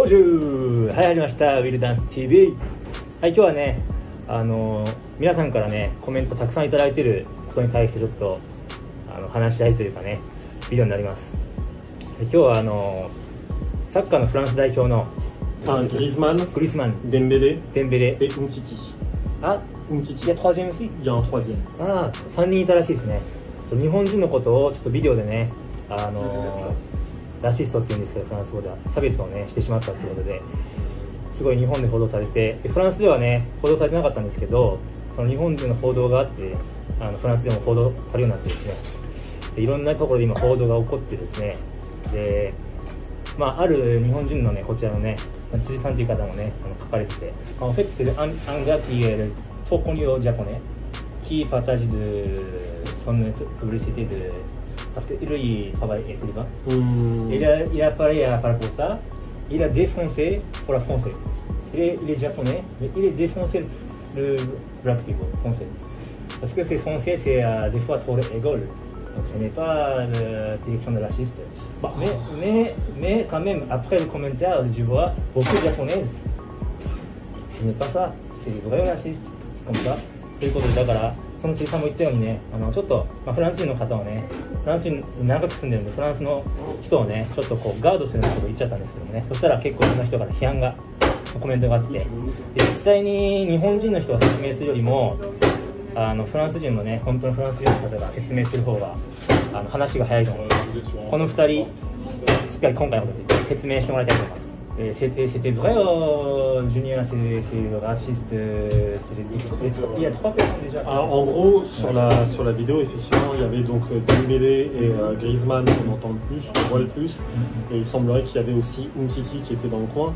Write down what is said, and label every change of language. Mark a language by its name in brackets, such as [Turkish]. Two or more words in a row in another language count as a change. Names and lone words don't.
[Japanese] ボンジュー、はい、始まりました。ウィルダンス TV。はい、今日はね、皆さんからね、コメントたくさんいただいていることに対してちょっと話し合いというかね、ビデオになります。で今日はサッカーのフランス代表のグリーズマン、デンベレ et Umtiti。あ、Umtiti。いや、 [French] troisième aussi。 [Japanese] いや、troisième。ああ、3人いたらしいですね。日本人のことをちょっとビデオでね、ラシストっていうんですけど、フランス語では差別をねしてしまったということで、すごい日本で報道されて、フランスではね報道されてなかったんですけど、その日本での報道があって、フランスでも報道されるようになってですね、でいろんなところで今報道が起こってですね、で、ある日本人のね、こちらのね、辻さんという方もね書かれてて、 [French] en fait c'est un gars qui est trop connu au japonais qui partage de son publicité de parce que lui il travaille écrivain. Il a parlé à par rapport à ça. Il a défoncé pour la français. Il est japonais, mais il a défoncé le black people français. Parce que ces français c'est des fois trop égaux. Donc ce n'est pas la direction de raciste. Mais quand même, après le commentaire, je vois beaucoup de japonaises. Ce n'est pas ça. C'est des vrais racistes. Comme ça. [Japanese] ということで、だからその辻さんも言ったようにね、ちょっと、フランス人の方をね、フランスに長く住んでるんで、フランスの人をね、ちょっとこうガードするようなことを言っちゃったんですけどもね、そしたら結構いろんな人から批判が、コメントがあって、で実際に日本人の人が説明するよりも、フランス人のね、本当のフランス人の方が説明する方が話が早いと思うので、この2人、しっかり今回のことに説明してもらいたいと思います。 [French] C'était vrai, Junior, c'est raciste, il y a 3 personnes déjà. Alors, en gros, sur la vidéo, effectivement, il y avait donc Dembélé et Griezmann qu'on entend le plus, qu'on voit le plus, et il semblerait qu'il y avait aussi Umtiti qui était dans le coin.